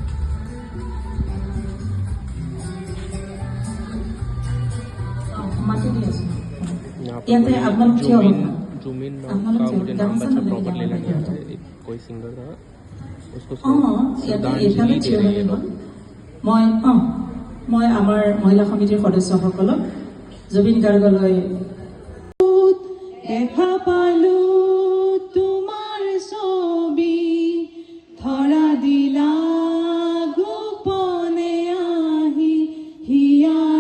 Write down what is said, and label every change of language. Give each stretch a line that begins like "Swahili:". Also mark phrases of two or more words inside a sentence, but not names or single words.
Hindi: यहाँ पर जुमिन नाम का मुझे नाम बच्चा प्रॉपर लेना नहीं आता है। कोई सिंगर था, उसको श्रद्धांजलि दे रहे हैं लोग।
Assamese: মই আমাৰ মহিলা সমিতিৰ সদস্যসকলক জুবিন গাৰ্গলৈ দেখা পালো তোমাৰ ছবি ধৰা দিলা গোপনে আহি হিয়াৰ